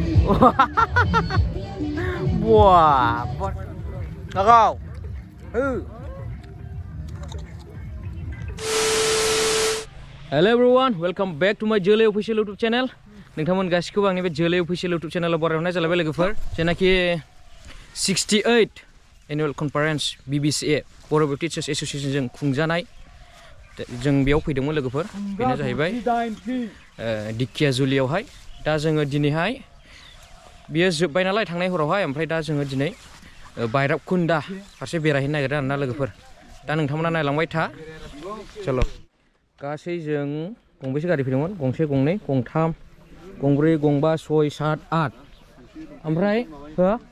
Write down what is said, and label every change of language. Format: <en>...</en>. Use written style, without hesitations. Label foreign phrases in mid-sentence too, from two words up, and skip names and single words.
<en>Wah, kau. Hello everyone, welcome back to my Jolly Official YouTube channel.</en> <brx>नोंथांमोन गासिखौबो आंनि बे Jolly Official YouTube channel बरायनाय जालायबाय लोगोफोर जेनाखि 68 Annual Conference BBCA Borough Teachers Association जों खुंजानाय जों बेयाव फैदोंमोन लोगोफोर बेनो जाहैबाय दिकियाजुलियावहाय दा जोङो दिनैहाय बियो जोबबाय नालाय थांनाय हरावहाय ओमफ्राय दा जोङो दिनै बायराबकुन्दा फारसे बेरायहैनो नागिरदों आरोना लोगोफोर दा नोंथांमोना नायलांबाय था चलो गासै जों गंबेसे गारि फैदोंमोन गंसे गंनै गंथाम गंब्रै गंबा सय सात आठ ओमफ्राय हो</brx>